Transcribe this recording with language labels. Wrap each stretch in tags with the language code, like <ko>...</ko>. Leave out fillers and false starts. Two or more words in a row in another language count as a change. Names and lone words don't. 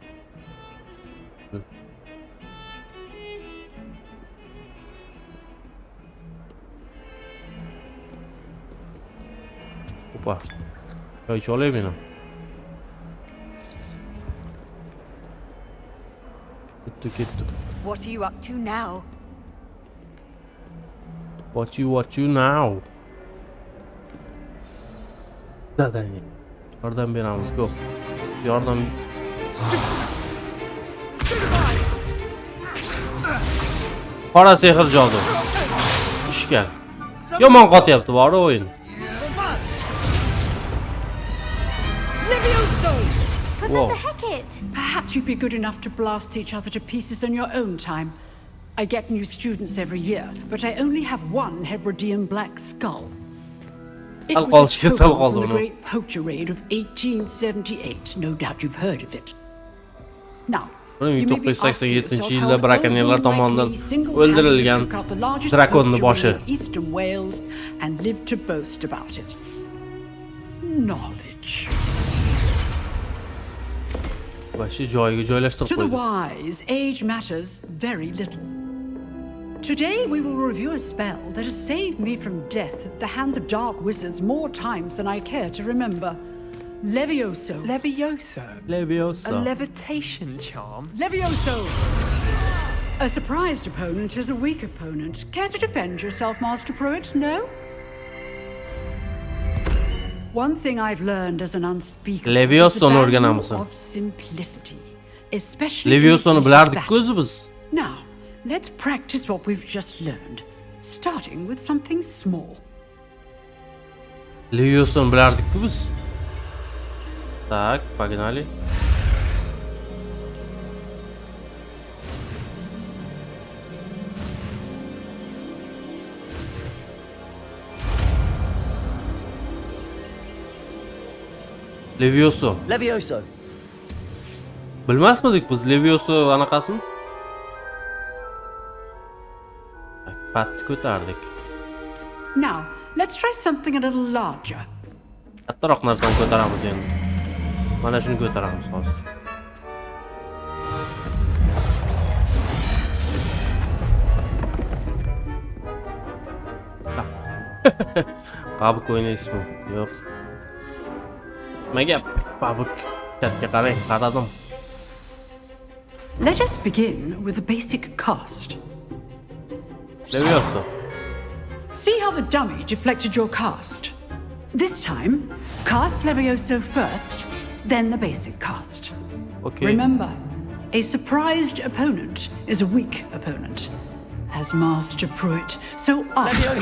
<uz>Opa. Choy icholayman. Ketdi.</uz> <en>What are you up to now? What you now?</en> <uz>Zadaniya. Yordam beramiz, go. Yordam. Qora sehr jodu. Ishkal. Yomon qotyapti, bor o'yin.</uz> <en>Professor Hecat! Perhaps you'd be good enough to blast each other to pieces in your own time. I get new students every year, but I only have one Hebridean black skull. It was a token from the Great Poacher Raid of 1878. No doubt you've heard of it. Now,</en> <uz>1987-yilda brakonyerlar tomonidan o'ldirilgan drakonni boshi.</uz> <en>Eastern Wales and lived to boast about it. Knowledge. To the wise, age matters very little. Today we will review a spell that has saved me from death at the hands of dark wizards more times than I care to remember. Levioso. Levioso? A levitation charm? Levioso! A surprised opponent is a weak opponent. Care to defend yourself, Master Pruitt? No? One thing I've learned as an unspeakable is the value of simplicity, especially</en> <uz>Leviosoni bilardik-ku biz.</uz> <en>Now, let's practice what we've just learned, starting with something small.</en> <uz>Leviosoni bilardik-ku biz.</uz> <ru>Так, погнали. Levioso.</ru> <uz>Bilmasmidik biz Levioso anaqasini? Patni ko'tardik.</uz> <en>Now, let's try something a little larger.</en> <uz>Kattaroq narsani ko'taramiz endi. Mana shuni ko'taramiz hozir. Pabuk o'ynaysizmi? Yo'q. Nimaga pabuk chatga qarang, qaradim.</uz> <en>Let us begin with the basic cast. See how the dummy deflected your cast? This time, cast Levioso first, then the basic cast. Okay. Remember, a surprised opponent is a weak opponent, as Master Pruitt so aptly.</en>